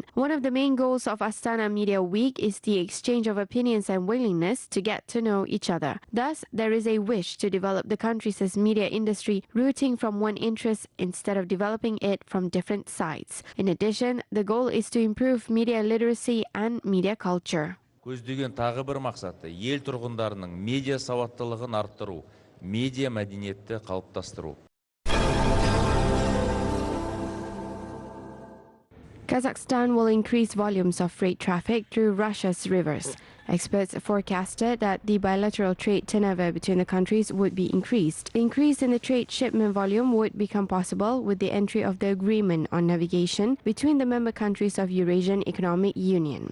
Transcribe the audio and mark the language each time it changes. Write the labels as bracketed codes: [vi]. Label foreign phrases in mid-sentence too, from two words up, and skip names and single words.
[en] One of the main goals of Astana Media Week is the exchange of opinions and willingness to get to know each other. Thus, there is a wish to develop the country's media industry rooting from one interest instead of developing it from different sides. In addition, the goal is to improve media literacy and media culture. [kk] Көздеген тағы бір мақсаты ел тұрғындарының медиа сауаттылығын арттыру, медиа мәдениетті қалыптастыру. [en] Kazakhstan will increase volumes of freight traffic through Russia's rivers. Experts forecasted that the bilateral trade turnover between the countries would be increased. The increase in the trade shipment volume would become possible with the entry of the agreement on navigation between the member countries of Eurasian Economic Union.